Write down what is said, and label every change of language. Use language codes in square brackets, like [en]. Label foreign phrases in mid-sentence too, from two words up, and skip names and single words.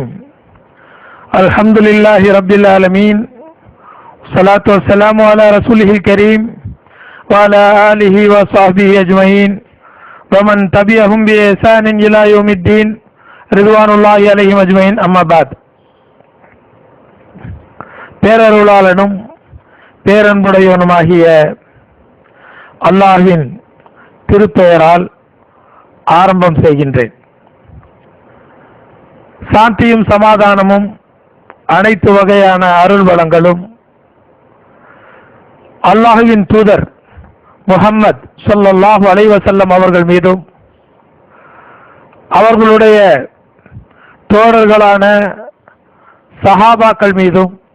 [ar] الحمد لله رب العالمين، والصلاة والسلام على رسوله الكريم وعلى آله وصحبه أجمعين ومن تبعهم بإحسان إلى يوم الدين رضوان الله عليهم أجمعين. أما بعد. [ta] பேரருளாளனும் பேரன்புடையவனுமாகிய அல்லாஹ்வின் திருப்பெயரால் ஆரம்பம் செய்கின்றேன். சாந்தியும் சமாதானமும் அனைத்து வகையான அருள் வளங்களும் அல்லாஹ்வின் தூதர் முஹம்மது [ar] صلى الله عليه وسلم [ta] அவர்கள் மீதும் அவர்களுடைய தோழர்களான சஹாபாக்கள் மீதும்